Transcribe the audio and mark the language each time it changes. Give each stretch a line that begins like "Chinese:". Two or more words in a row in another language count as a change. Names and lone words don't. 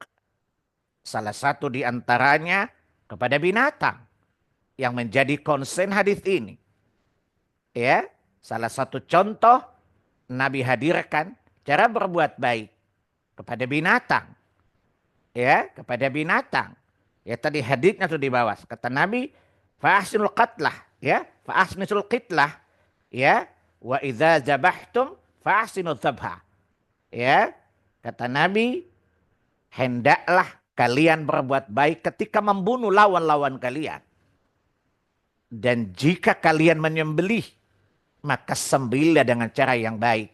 Indonesian: Salah satu di antaranya kepada binatang yang menjadi konsen hadis ini. Ya, salah satu contoh Nabi hadirkan cara berbuat baik kepada binatang. Ya, kepada binatang. Ya tadi hadisnya sudah di bawah. Kata Nabi,
Arabic: فأحسنوا القتلة, ya, فأحسنوا القتلة, ya, وإذا ذبحتم فأحسنوا الذبحة.
Indonesian: Ya, kata Nabi, hendaklah kalian berbuat baik ketika membunuh lawan-lawan kalian. Dan jika kalian menyembelih, maka sembelihlah dengan cara yang baik.